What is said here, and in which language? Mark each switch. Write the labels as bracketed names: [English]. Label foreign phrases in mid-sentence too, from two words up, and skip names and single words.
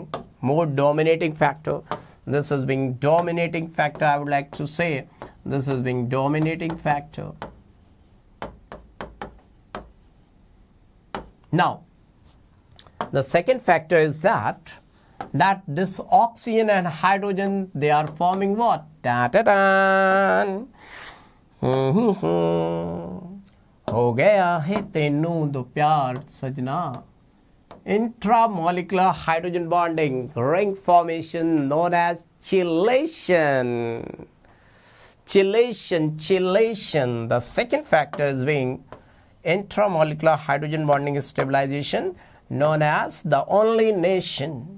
[English] More dominating factor. This is being dominating factor, I would like to say. This is being dominating factor. Now, the second factor is that this oxygen and hydrogen, they are forming what? Ta-ta-da! [Punjabi] ਹੋ ਗਿਆ ਹੈ ਤੇਨੂ ਦੋ ਪਿਆਰ ਸਜਣਾ. [English] Intramolecular hydrogen bonding, ring formation known as chelation. Chelation. The second factor is being intramolecular hydrogen bonding stabilization, known as the only nation.